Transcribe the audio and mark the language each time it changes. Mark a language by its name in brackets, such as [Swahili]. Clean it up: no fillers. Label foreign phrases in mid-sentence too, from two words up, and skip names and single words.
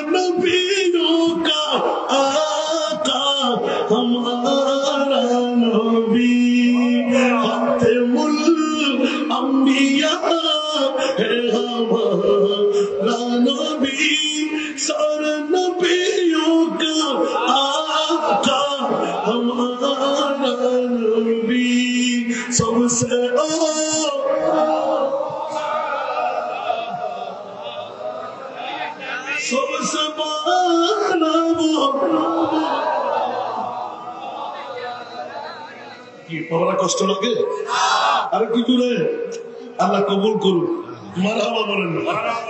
[Urdu] نبیوں کا آقا ہمارا نبی، خاتم الانبیاء ہے ہمارا نبی، سارے نبیوں کا آقا ہمارا نبی، سب سے سب سے بالا [Bangla] কি বাবা কষ্ট লাগে আর কি করে আল্লাহ কবুল করুন মারহাবা বলেন।